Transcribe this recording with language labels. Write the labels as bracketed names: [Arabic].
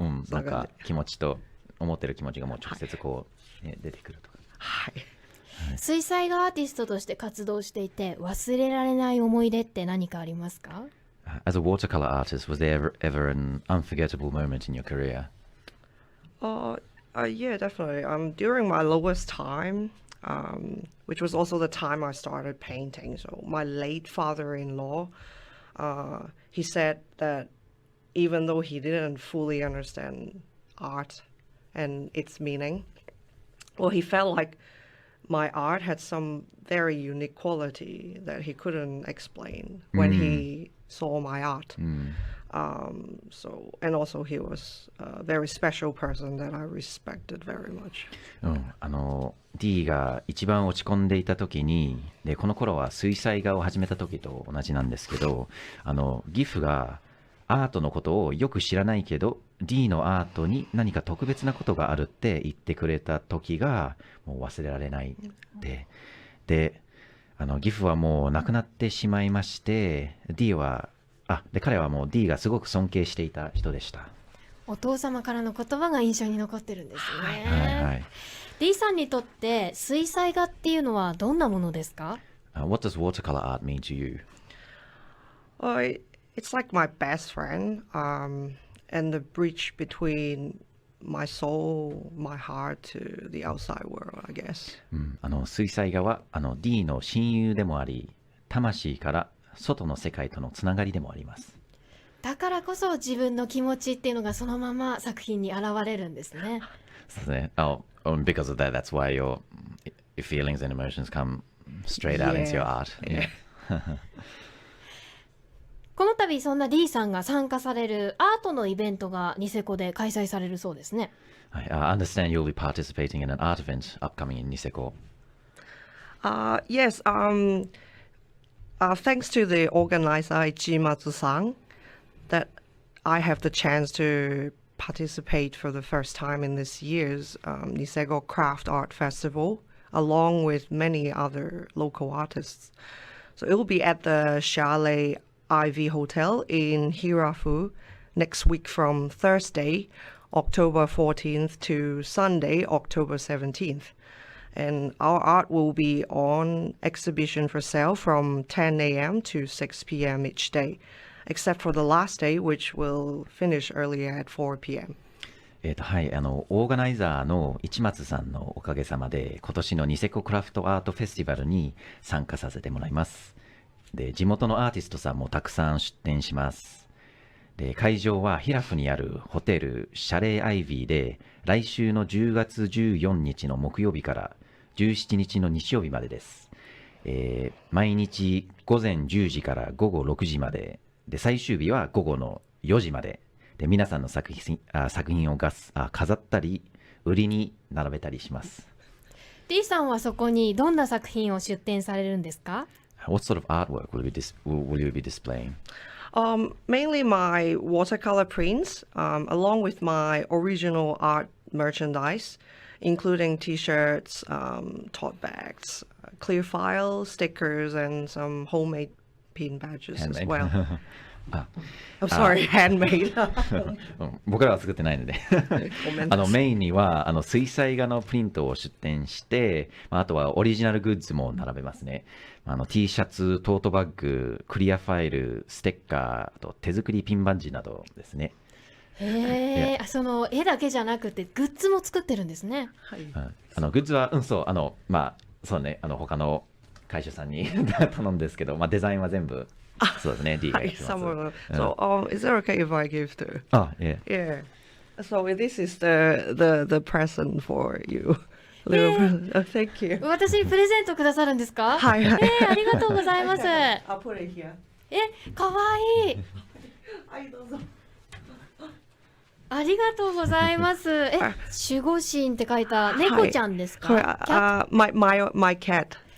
[Japanese] なんか気持ちと思ってる気持ちがもう直接こう、出てくるとか。水彩画アーティストとして活動していて忘れられない思い出って何かありますか？ [English] As a watercolor artist, was there ever an unforgettable moment in your career? Yeah, definitely. During my lowest time, which was also the time I started painting. So my late father-in-law, he said that even though he didn't fully understand art and its meaning, well, he felt like my art had some very unique quality that he couldn't explain when he saw my art. And also he was a very special person that I respected very much. [Japanese] D が一番落ち込んでいた時に、でこの頃は水彩画を始めた時と同じなんですけど、ギフがアートのことをよく知らないけど D のアートに何か特別なことがあるって言ってくれた時がもう忘れられないで、ギフはもう亡くなってしまいまして、彼はもう D がすごく尊敬していた人でした。お父様からの言葉が印象に残ってるんですね。 D さんにとって水彩画っていうのはどんなものですか？ [English] What does watercolor art mean to you? It's like my best friend, and the bridge between my soul, my heart to the outside world, I guess. [Japanese] 水彩画はD の親友でもあり、魂から外の世界とのつながりでもあります。だからこそ自分の気持ちっていうのがそのまま作品に現れるんですね。そうですね。 [English] Because of that, that's why your feelings and emotions come straight out into your art. Yeah. [Japanese] この度そんな D さんが参加されるアートのイベントがニセコで開催されるそうですね。 [English] I understand you'll be participating in an art event upcoming in Niseko. Yes. Thanks to the organizer Ichimatsu-san, that I have the chance to participate for the first time in this year's Niseko Craft Art Festival, along with many other local artists. So it will be at the Chalet Ivy Hotel in Hirafu next week from Thursday, October 14th to Sunday, October 17th. And our art will be on exhibition for sale from 10 a.m. to 6 p.m. each day, except for the last day, which will finish earlier at 4 p.m. [Japanese] はい、オーガナイザーの市松さんのおかげさまで今年のニセコクラフトアートフェスティバルに参加させてもらいます。で、地元のアーティストさんもたくさん出展します。で、会場はヒラフにあるホテルシャレーアイビーで来週の10月14日の木曜日から17日の日曜日までです。毎日午前10時から午後6時まで、で最終日は午後の4時まで、で皆さんの作品を飾ったり売りに並べたりします。 D さんはそこにどんな作品を出展されるんですか？ [English] What sort of artwork will you be displaying? Mainly my watercolor prints, along with my original art merchandise, including t-shirts, tote bags, clear files, stickers, and some homemade pin badges as well. I'm sorry, handmade. [Japanese] 僕らは作ってないのでメインには水彩画のプリントを出展して、あとはオリジナルグッズも並べますね。 T シャツ、トートバッグ、クリアファイル、ステッカー、あと手作りピンバッジなどですね。へえ、その絵だけじゃなくてグッズも作ってるんですね。はい。グッズはそうね、他の会社さんに頼んですけど、デザインは全部そうですね、D がやってます。 [English] So, is it okay if I give to? Yeah. Yeah. So this is the present for you. Thank you. [Japanese] 私にプレゼントくださるんですか？はいはい。ありがとうございます。 [English] I'll put it here. [Japanese] かわいい。はい、どうぞ。ありがとうございます。守護神って書いた猫ちゃんですか？これ、 [English] my cat。